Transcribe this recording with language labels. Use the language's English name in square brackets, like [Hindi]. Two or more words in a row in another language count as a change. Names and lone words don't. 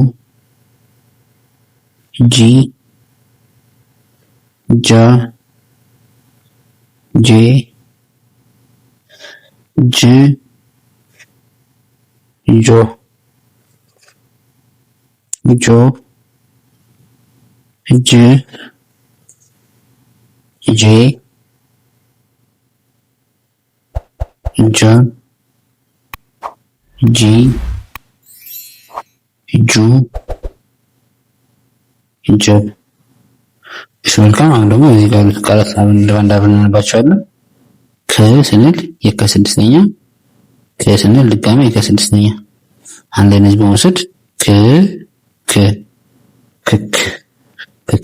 [Amharic] ጂ ጃ ጄ ጅ ጆ ጆ ጅ ጄ ጃ ጂ ጁ ጀ። እሺ መልካም። አሁን ደግሞ እዚህ ጋር ያሉት ቃላት እንዳብን እናነባቸዋለን። ከ ስንል የከስድስተኛ፣ ከ ስንል ድጋሜ የከስድስተኛ አንድ ላይ እነዚህ በመውሰድ ክ ክ ክክ ክክ